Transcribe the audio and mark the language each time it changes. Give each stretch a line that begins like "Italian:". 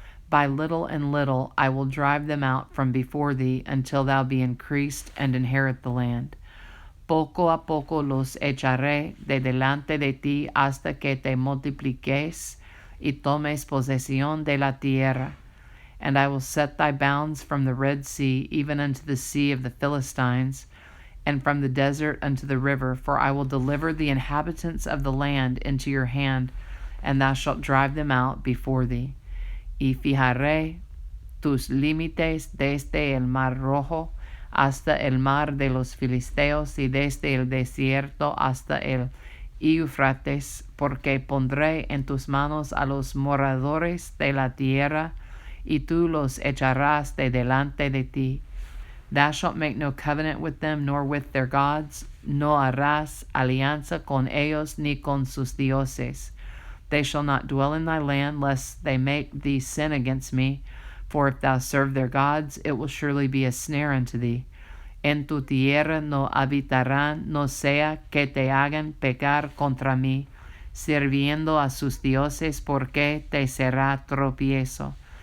English: By little and little I will drive them out from before thee, until thou be increased and inherit the land.
Spanish: Poco a poco los echaré de delante de ti, hasta que te multipliques y tomes posesión de la tierra.
English: And I will set thy bounds from the Red Sea, even unto the sea of the Philistines, and from the desert unto the river, for I will deliver the inhabitants of the land into your hand, and thou shalt drive them out before thee.
Spanish: Y fijaré tus límites desde el mar Rojo hasta el mar de los Filisteos, y desde el desierto hasta el Eufrates, porque pondré en tus manos a los moradores de la tierra, y tú los echarás de delante de ti.
English: Thou shalt make no covenant with them, nor with their gods.
Spanish: No harás alianza con ellos, ni con sus dioses.
English: They shall not dwell in thy land, lest they make thee sin against me. For if thou serve their gods, it will surely be a snare unto thee.
Spanish: En tu tierra no habitarán, no sea que te hagan pecar contra mí, sirviendo a sus dioses, porque te será tropiezo.